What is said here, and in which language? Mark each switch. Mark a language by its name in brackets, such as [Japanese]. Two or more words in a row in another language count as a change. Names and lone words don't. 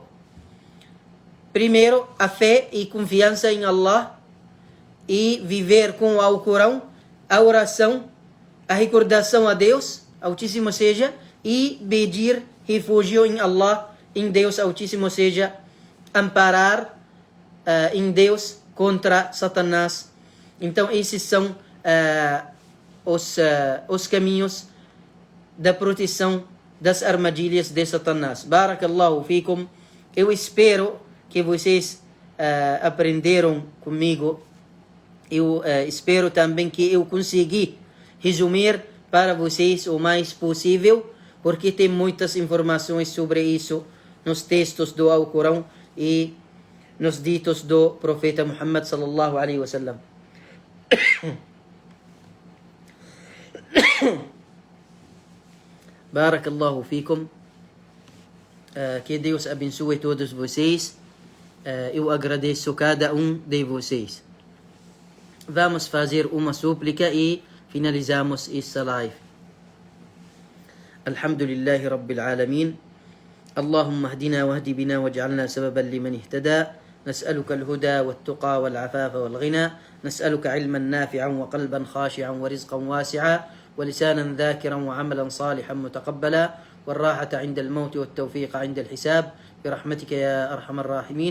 [Portuguese] Primeiro, a fé e confiança em Allah, e viver com o Alcorão, a oração, a recordação a Deus Altíssimo seja, e pedir refúgio em Allah, em Deus Altíssimo seja, amparar em Deus contra Satanás. Então esses são os caminhos da proteção das armadilhas de Satanás. [Arabic] بارك الله فيكم. [Portuguese] Eu espero que vocês aprenderam comigo. Eu espero também que eu consegui resumir para vocês o mais possível, porque tem muitas informações sobre isso nos textos do Alcorão e nos ditos do profeta Muhammad [Arabic] صلى الله عليه وسلم. بارك الله فيكم. [Portuguese] Que Deus abençoe todos vocês. Eu agradeço cada um de vocês. vamos fazer uma súplica e finalizamos esta live. [Arabic] الحمد لله رب العالمين. اللهم اهدنا واهد بنا واجعلنا سببا لمن اهتدى. نسألك الهدى والتقى والعفاف والغنى. نسألك علما نافعا وقلبا خاشعا ورزقا واسعا ولسانا ذاكرا وعملا صالحا متقبلا والراحة عند الموت والتوفيق عند الحساب برحمتك يا أرحم الراحمين.